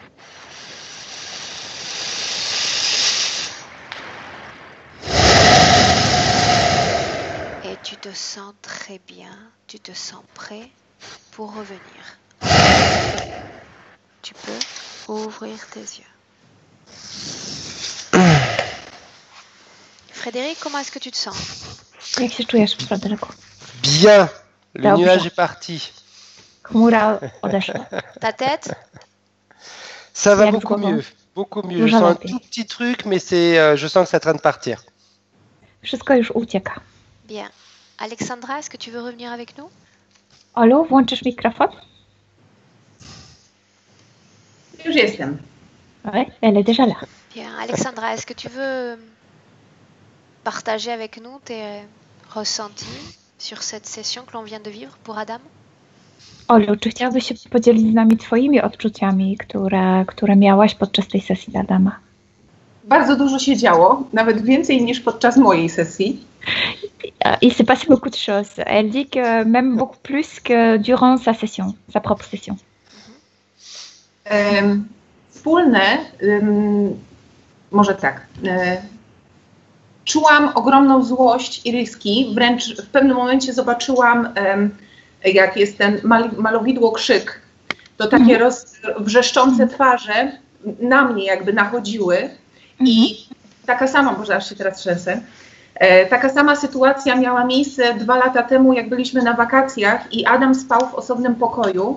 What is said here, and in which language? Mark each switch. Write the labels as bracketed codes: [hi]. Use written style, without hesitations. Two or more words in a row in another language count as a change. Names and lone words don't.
[fr] Et tu te sens très bien, tu te sens prêt pour revenir. Tu peux ouvrir tes yeux. Frédéric, comment est-ce que tu te sens? [pl] Jak się czujesz, Fryderyku? [fr] Bien. Le [pl] Dobrze. [fr] nuage est parti. [pl] Chmura odeszła. [fr] Ta tête? Ça va [pl] Jak [fr] beaucoup [pl] z głową? [fr] mieux. Beaucoup mieux. Je [pl] Dużo [fr] sens un [pl] lepiej. [fr] tout petit truc, mais je sens que c'est en train de partir. [pl] Wszystko już ucieka. [fr] Bien. Alexandra, est-ce que tu veux revenir avec nous? [pl] Olu, włączysz mikrofon? Już jestem. [fr] Oui, elle est déjà là. Bien. Alexandra, est-ce que tu veux partager avec nous tes ressentis sur cette session que l'on vient de vivre pour Adam? [pl] Olu, czy chciałabyś się podzielić z nami twoimi odczuciami, które miałaś podczas tej sesji dla Adama? Bardzo dużo się działo, nawet więcej niż podczas mojej sesji. [fr] Il s'est passé beaucoup de choses. Elle dit que même beaucoup plus que durant sa session, sa propre session. [pl] Wspólne, może tak, czułam ogromną złość Iryski, wręcz w pewnym momencie zobaczyłam, jak jest ten malowidło krzyk, to takie wrzeszczące twarze na mnie jakby nachodziły i taka sama, może aż się teraz trzęsę, taka sama sytuacja miała miejsce 2 lata temu, jak byliśmy na wakacjach i Adam spał w osobnym pokoju.